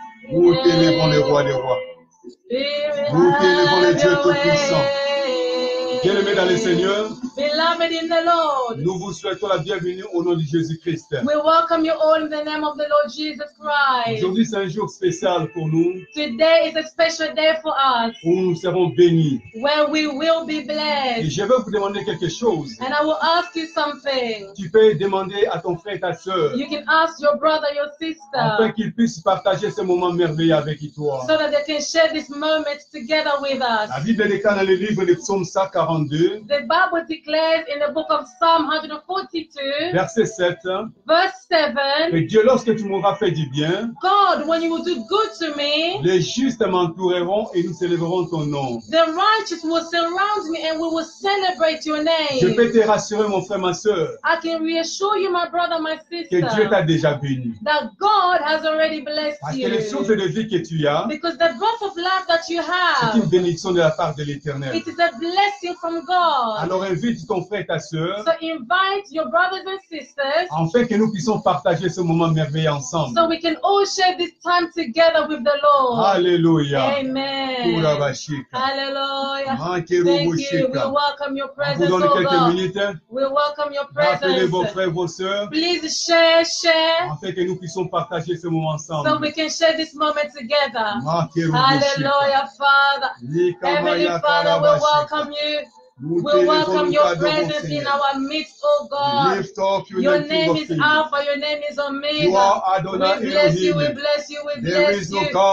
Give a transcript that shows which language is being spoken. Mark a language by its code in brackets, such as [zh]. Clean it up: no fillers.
[fr] Vous t'aimez pour le roi des rois. Vous t'aimez pour le Dieu Tout-Puissant. Bien-aimés dans le Seigneur, [en] Beloved in the Lord, [fr] nous vous souhaitons la bienvenue au nom de Jésus-Christ. [en] We welcome you all in the name of the Lord Jesus Christ. [fr] Aujourd'hui, c'est un jour spécial pour nous. [en] Today is a special day for us. [fr] Où nous serons bénis. [en] Where we will be blessed. [fr] Et je vais vous demander quelque chose. [en] And I will ask you something. [fr] Tu peux demander à ton frère et ta sœur. [en] You can ask your brother, your sister. [fr] Afin qu'ils puissent partager ce moment merveilleux avec toi. [en] So that they can share this moment together with us. [fr] La Bible déclare dans le livre de Psaume 142. [en] The Bible declares in the book of Psalm 142. [fr] Verset 7. [en] Verse 7. [fr] Et Dieu, lorsque tu m'auras fait du bien, [en] God, when you will do good to me, [fr] les justes m'entoureront et nous célébrerons ton nom. [en] The righteous will surround me and we will celebrate your name. [fr] Je peux te rassurer, mon frère, ma sœur. [en] I can reassure you, my brother, my sister, [fr] que Dieu t'a déjà béni. [en] That God has already blessed [fr] Parce [en] you. [fr] que le souffle de vie que tu as, [en] because the breath of life that you have, [fr] c'est une bénédiction de la part de l'Éternel. [en] It is a blessing from God. [fr] Alors invite ton frère et ta sœur. [en] So invite your brothers and sisters. [fr] Afin que nous puissions partager ce moment merveilleux ensemble. [en] So we can all share this time together with the Lord. [fr] Alléluia. [en] Amen. Hallelujah. Thank you. We welcome your presence, oh God. Minutes. We welcome your presence. [fr] Appelez vos frères, vos sœurs. [en] Please share. [fr] Afin que nous puissions partager ce moment ensemble. [en] So we can share this moment together. Hallelujah, Father. Heavenly Father, we welcome you. We welcome your presence in our midst, oh God. Your name is Alpha, your name is Omega. We bless you, we bless you, we bless you.